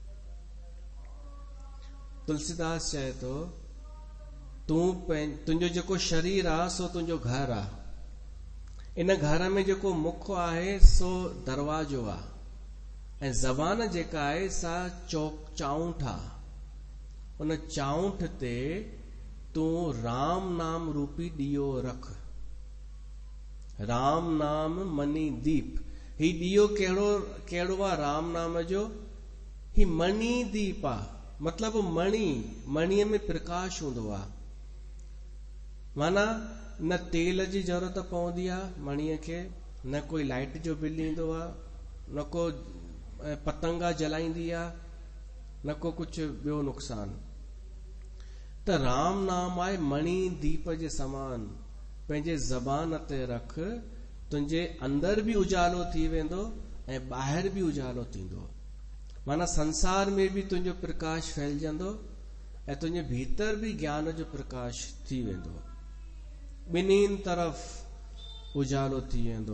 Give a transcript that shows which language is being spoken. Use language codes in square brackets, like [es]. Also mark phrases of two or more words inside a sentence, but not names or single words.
[sd] तुलसीदास चए थो तुंहिंजो जेको शरीर आहे सो तुंहिंजो घर आहे। इन घर में जेको मुख आहे सो दरवाजो आहे ऐं ज़बान जेका आहे सा चाउंठ आहे। उन चाउंठ ते तूं राम नाम रूपी ॾीओ रख। [awa] राम नाम मनी दीप। [sd] ही ॾीओ कहिड़ो आहे राम नाम जो? ही मनी दीप आहे, मतलब मणीअ में प्रकाश हूंदो आहे। माना न तेल जी जरूरत पवंदी आहे मणीअ खे, न कोई लाइट जो बिल ईंदो आहे, न को पतंगा जलाईंदी आहे, न को कुझु ॿियो नुक़सान। त राम नाम आहे मणि दीप जे समान। पंहिंजे ज़बान ते रख, तुंहिंजे अंदर बि उजालो थी वेंदो ऐं ॿाहिरि बि उजालो थींदो। माना संसार में बि तुंहिंजो प्रकाश फैलजंदो ऐं तुंहिंजे भीतर बि ज्ञान जो प्रकाश थी वेंदो। ॿिन्हिनि तरफ़ उजालो थी वेंदो।